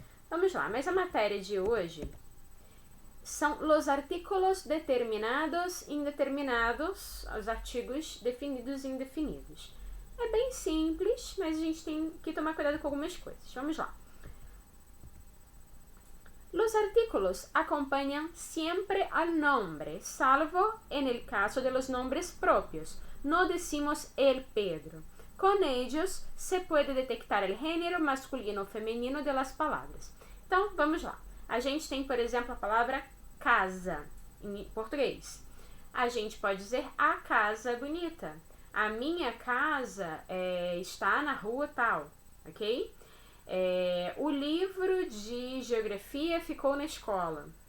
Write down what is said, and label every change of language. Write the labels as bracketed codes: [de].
[pt] Vamos lá, mas a matéria de hoje são os [es] artículos determinados [pt] e indeterminados, os artigos definidos e indefinidos. É bem simples, mas a gente tem que tomar cuidado com algumas coisas. Vamos lá. [es] Los artículos acompañan siempre al nombre, salvo en el caso de los nombres propios. No decimos el Pedro. Con ellos se puede detectar el género masculino o [pt] feminino [es] de las [pt] palavras. Então, vamos lá. A gente tem, por exemplo, a palavra casa, em português. A gente pode dizer a casa bonita. A minha casa está na rua tal, ok? O livro de geografia ficou na escola.